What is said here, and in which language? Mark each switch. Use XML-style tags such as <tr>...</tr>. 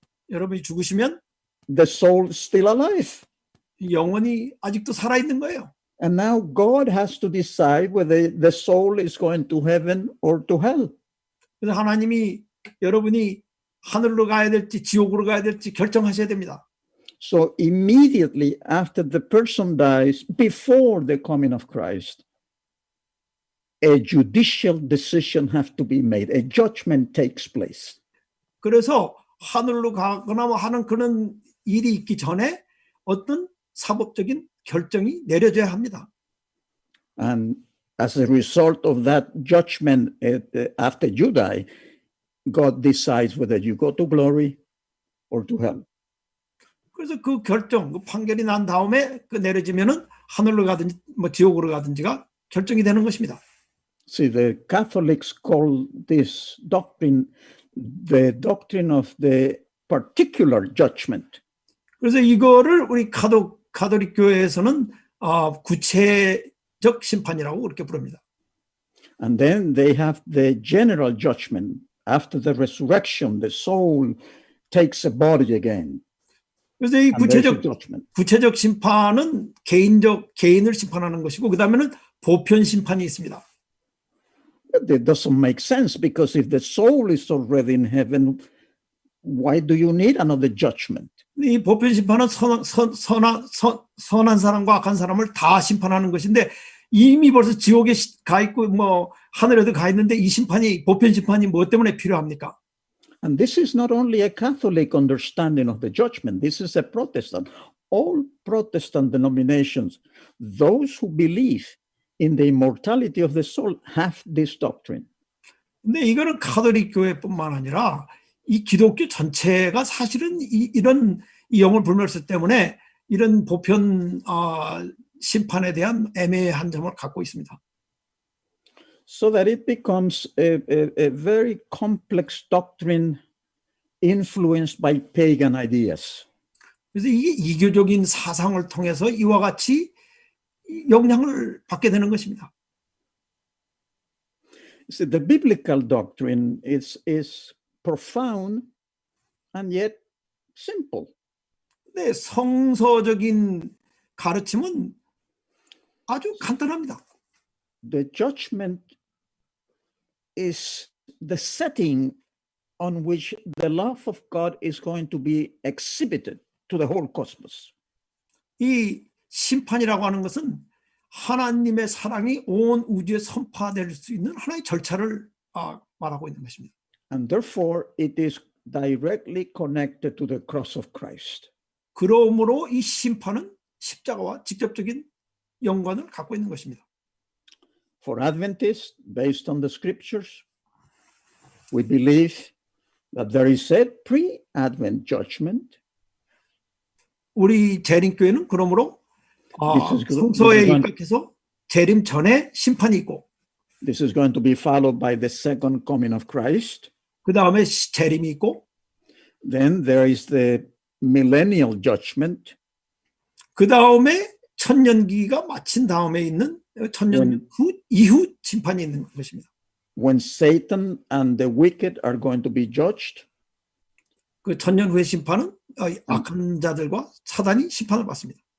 <ko>여러분이 죽으시면</ko> <en>the soul is still alive.</en> <ko>영혼이 아직도 살아있는 거예요.</ko> <en>And now God has to decide whether the soul is going to heaven or to hell.</en> <ko>그래서 하나님이 여러분이 하늘로 가야 될지 지옥으로 가야 될지 결정하셔야 됩니다.</ko> <en>So immediately after the person dies, before the coming of Christ, a judicial decision has to be made. A judgment takes place.</en> <ko>그래서 하늘로 가거나 뭐 하는 그런 일이 있기 전에 어떤 사법적인 결정이 내려져야 합니다.</ko> <en>And as a result of that judgment, after you die, God decides whether you go to glory or to hell.</en> <ko>그래서 그 결정, 그 판결이 난 다음에 그 내려지면은 하늘로 가든지 뭐 지옥으로 가든지가 결정이 되는 것입니다.</ko> <en>See, the Catholics call this doctrine the doctrine of the particular judgment.</en> <ko>그래서 이거를 우리 가톨릭 교회에서는 구체적 심판이라고 그렇게 부릅니다.</ko> <en>And then they have the general judgment. After the resurrection, the soul takes a body again.</en> <ko>그래서 이</ko> <en>And there's a judgment.</en> <ko>구체적 심판은 개인을 심판하는 것이고 그 다음에는 보편 심판이 있습니다.</ko> <en>But that doesn't make sense because if the soul is already in heaven, why do you need another judgment?</en> <ko>이 보편 심판은 선한 사람과 악한 사람을 다 심판하는 것인데 이미 벌써 지옥에 가 있고 뭐 하늘에도 가 있는데 이 심판이 보편 심판이 뭐 때문에 필요합니까?</ko> <en>And this is not only a Catholic understanding of the judgment, this is a Protestant. All Protestant denominations, those who believe in the immortality of the soul, have this doctrine.</en> <ko>근데 이거는 가톨릭 교회뿐만 아니라 이 기독교 전체가 사실은 이런 영혼 불멸설 때문에 이런 보편 심판에 대한 애매한 점을 갖고 있습니다.</ko> <en>So that it becomes a very complex doctrine influenced by pagan ideas.</en> <ko>그래서 이게 이교적인 사상을 통해서 이와 같이 영향을 받게 되는 것입니다.</ko> <en>So the biblical doctrine is profound and yet simple.</en> <ko>근데 성서적인 가르침은 아주 간단합니다.</ko> <en>The judgment is the setting on which the love of God is going to be exhibited to the whole cosmos.</en> <ko>이 심판이라고 하는 것은 하나님의 사랑이 온 우주에 선포될 수 있는 하나의 절차를 말하고 있는 것입니다.</ko> <en>And therefore it is directly connected to the cross of Christ.</en> <ko>그러므로 이 심판은 십자가와 직접적인 연관을 갖고 있는 것입니다.</ko> <en>For Adventists, based on the scriptures, we believe that there is a pre-Advent judgment.</en> <ko>우리 재림교회는 그러므로 성서에 입각해서 재림 전에 심판이 있고</ko> <en>This is going to be followed by the second coming of Christ.</en> <ko>그 다음에 재림이 있고</ko> <en>Then there is the millennial judgment.</en> <ko>그 다음에 천년기가 마친 다음에 있는 천년 이후 심판이 있는 것입니다.</ko> <en>when Satan and the wicked are going to be judged.</en> <ko>그 천년 후의 심판은 악한 자들과 사단이 심판을 받습니다.</ko>